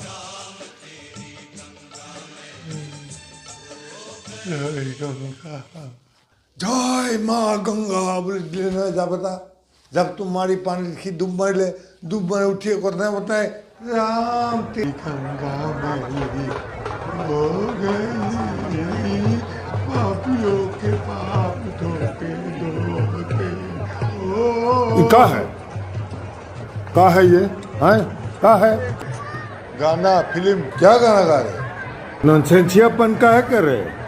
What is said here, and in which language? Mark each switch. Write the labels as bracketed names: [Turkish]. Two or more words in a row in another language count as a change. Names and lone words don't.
[Assamese] জয় গংগা, জয় মা গংগা বুলি দিলে নহয় জাপ এটা। জাপটো মাৰি পানীত সি ডুব মাৰিলে, ডুব মাৰি উঠিয়ে কথাই বতাই ৰাম গংগা মেলি [Hindi] हो गई पापियों के पाप धोते धोते। का है ये? का है? गाना फिल्म क्या गाना गा रहे? नॉनसेंसियापन का है कर रहे हैं?